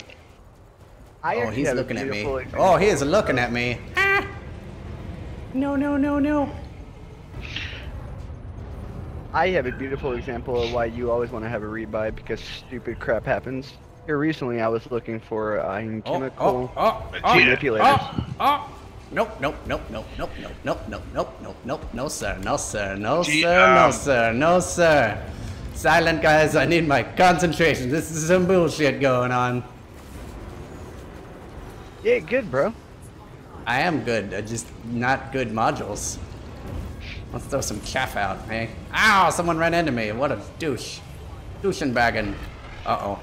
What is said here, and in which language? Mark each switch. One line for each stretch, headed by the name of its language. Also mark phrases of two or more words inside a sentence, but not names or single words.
English: Oh, he's looking at me. Oh, he is looking at me. Ah! No, no, no, no. I have a beautiful example of why you always want to have a rebuy, because stupid crap happens. Here recently, I was looking for chemical manipulators. Nope, nope, nope, nope, nope, nope, nope, nope, nope, nope, nope, no sir, no sir, no sir, no sir, no sir. Silent guys, I need my concentration. This is some bullshit going on. Yeah, good, bro. I am good, just not good modules. Let's throw some chaff out, hey? Ow, someone ran into me. What a douche. Douchenbaggin. Uh-oh.